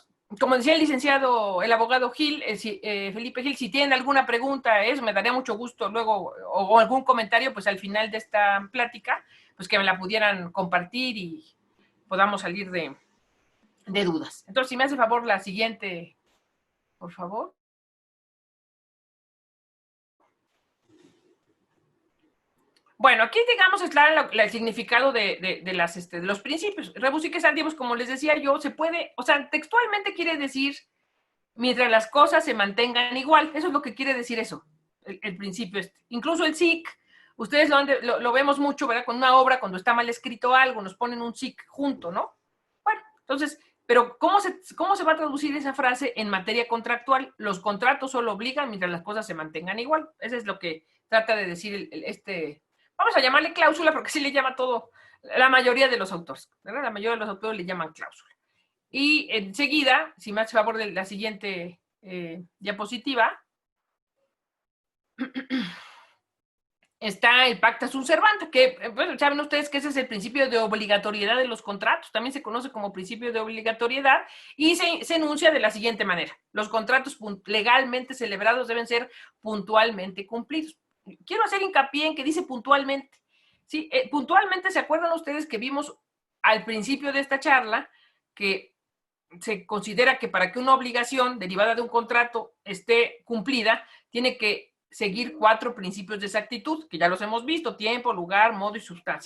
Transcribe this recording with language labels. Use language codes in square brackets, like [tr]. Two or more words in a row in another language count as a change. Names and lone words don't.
[es] Como decía el abogado Gil, Felipe Gil, si tienen alguna pregunta, me daría mucho gusto luego, o algún comentario, pues al final de esta plática, pues que me la pudieran compartir y podamos salir de dudas. Entonces, si me hace favor la siguiente, por favor. Bueno, aquí digamos está el significado de los principios. [la] Rebus sic stantibus, [es] como les decía yo, se puede, o sea, textualmente quiere decir mientras las cosas se mantengan igual. Eso es lo que quiere decir eso, el principio este. Incluso el sic, ustedes lo vemos mucho, ¿verdad? Con una obra, cuando está mal escrito algo, nos ponen un sic junto, ¿no? Bueno, entonces, pero ¿cómo se va a traducir esa frase en materia contractual? Los contratos solo obligan mientras las cosas se mantengan igual. Eso es lo que trata de decir vamos a llamarle cláusula, porque sí le llama todo, la mayoría de los autores, ¿verdad? La mayoría de los autores le llaman cláusula. Y enseguida, si me hace favor de la siguiente diapositiva, está el [la] pacta sunt servanda, [es] que, bueno, saben ustedes que ese es el principio de obligatoriedad de los contratos, también se conoce como principio de obligatoriedad, y se enuncia de la siguiente manera: los contratos legalmente celebrados deben ser puntualmente cumplidos. Quiero hacer hincapié en que dice puntualmente. Sí, puntualmente, ¿se acuerdan ustedes que vimos al principio de esta charla que se considera que para que una obligación derivada de un contrato esté cumplida, tiene que seguir 4 principios de exactitud, que ya los hemos visto: tiempo, lugar, modo y sustancia.